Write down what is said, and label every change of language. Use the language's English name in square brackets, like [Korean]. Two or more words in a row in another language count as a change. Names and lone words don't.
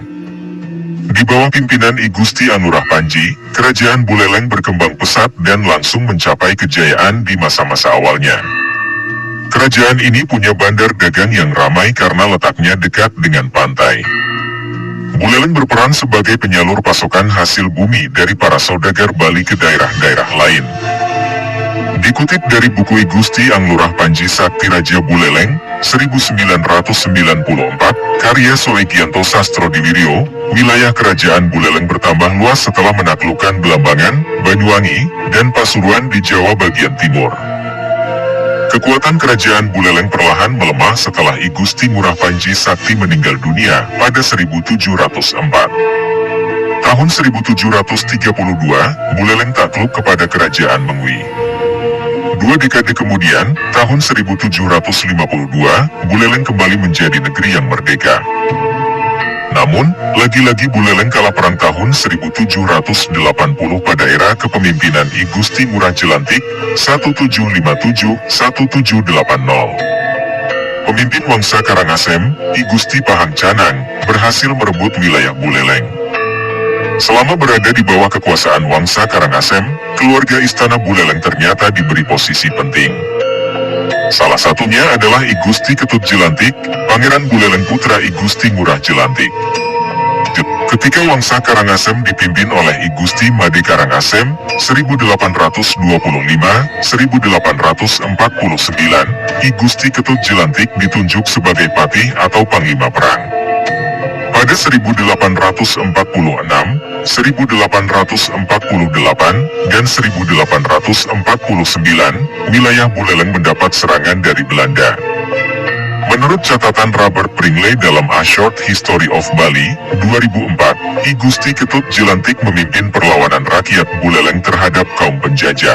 [Indonesian] Di bawah pimpinan I Gusti Anglurah Panji, Kerajaan Buleleng berkembang pesat dan langsung mencapai kejayaan di masa-masa awalnya. Kerajaan ini punya bandar dagang yang ramai karena letaknya dekat dengan pantai. Buleleng berperan sebagai penyalur pasokan hasil bumi dari para saudagar Bali ke daerah-daerah lain. Dikutip dari buku I Gusti Anglurah Panji Sakti Raja Buleleng, 1994, karya Soegianto Sastrodiwiryo, wilayah kerajaan Buleleng bertambah luas setelah menaklukkan Belambangan, Banyuwangi, dan Pasuruan di Jawa bagian timur. Kekuatan kerajaan Buleleng perlahan melemah setelah I Gusti Ngurah Panji Sakti meninggal dunia pada 1704. Tahun 1732, Buleleng takluk kepada kerajaan Mengwi. 2 dekade kemudian, tahun 1752, Buleleng kembali menjadi negeri yang merdeka. Namun, lagi-lagi Buleleng kalah perang tahun 1780 pada era kepemimpinan I Gusti Ngurah Jelantik, 1757-1780. Pemimpin Wangsa Karangasem, I Gusti Pahang Canang, berhasil merebut wilayah Buleleng. Selama berada di bawah kekuasaan Wangsa Karangasem, keluarga Istana Buleleng ternyata diberi posisi penting. Salah satunya adalah I Gusti Ketut Jelantik, Pangeran Buleleng putra I Gusti Ngurah Jelantik. Ketika Wangsa Karangasem dipimpin oleh I Gusti Made Karangasem, 1849-1849, I Gusti Ketut Jelantik ditunjuk sebagai patih atau panglima perang. Pada 1846, 1848, dan 1849, wilayah Buleleng mendapat serangan dari Belanda. Menurut catatan Robert Pringley dalam A Short History of Bali, 2004, I Gusti Ketut Jelantik memimpin perlawanan rakyat Buleleng terhadap kaum penjajah.